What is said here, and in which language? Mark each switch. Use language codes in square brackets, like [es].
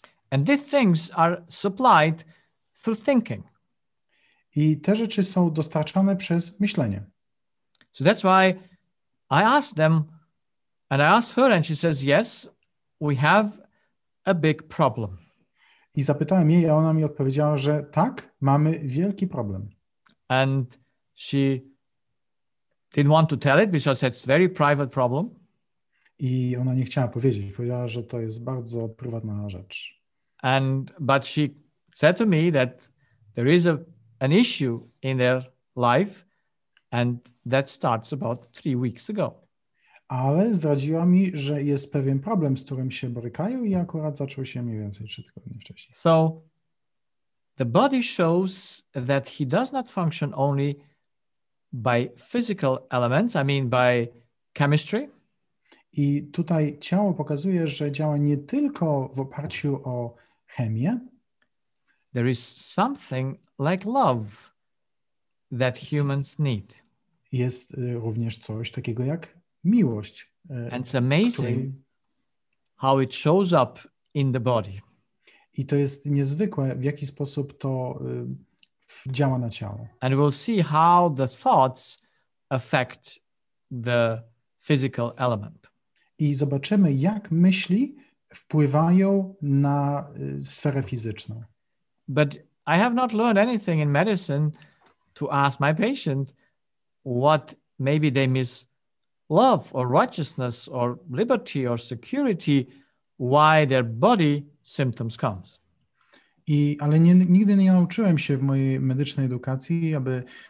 [en] And these things are supplied through thinking. [pl] I te rzeczy są dostarczane przez myślenie. [en] So that's why I asked them, and I asked her, and she says, yes, we have a big problem. [pl] I zapytałem jej, a ona mi odpowiedziała, że tak, mamy wielki problem. [en] And she didn't want to tell it because it's a very private problem. [pl] I ona nie chciała powiedzieć. Powiedziała, że to jest bardzo prywatna rzecz. [en] But she said to me that there is an issue in their life, and that starts about 3 weeks ago. [pl] Ale zdradziła mi, że jest pewien problem, z którym się borykają i akurat zaczął się mniej więcej 3 tygodnie wcześniej. [en] So the body shows that he does not function only by physical elements, I mean by chemistry. [pl] I tutaj ciało pokazuje, że działa nie tylko w oparciu o chemię. [en] There is something like love that humans need. [pl] Jest również coś takiego jak miłość. [en] And it's amazing how it shows up in the body. [pl] I to jest niezwykłe, w jaki sposób to działa na ciało. [en] And we'll see how the thoughts affect the physical element. [pl] I zobaczymy, jak myśli wpływają na sferę fizyczną. [en] But I have not learned anything in medicine to ask my patient what maybe they miss love or righteousness or liberty or security, why their body symptoms comes. [pl] Ale nigdy nie nauczyłem się w mojej medycznej edukacji, aby